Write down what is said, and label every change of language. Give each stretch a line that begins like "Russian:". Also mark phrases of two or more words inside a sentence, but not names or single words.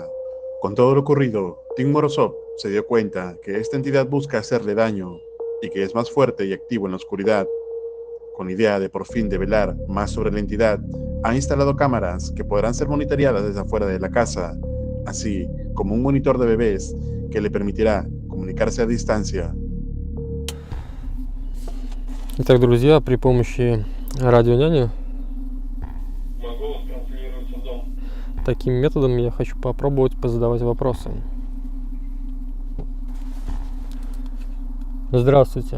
Spanish: Con todo lo ocurrido, Tim Morozov se dio cuenta que esta entidad busca hacerle daño y que es más fuerte y activo en la oscuridad. Con idea de por fin develar más sobre la entidad, ha instalado cámaras que podrán ser monitoreadas desde afuera de la casa, así como un monitor de bebés que le permitirá comunicarse a distancia.
Russian: Итак, друзья, при помощи радионяни Могу вас транслировать в дом. таким методом я хочу попробовать позадавать вопросы. Здравствуйте.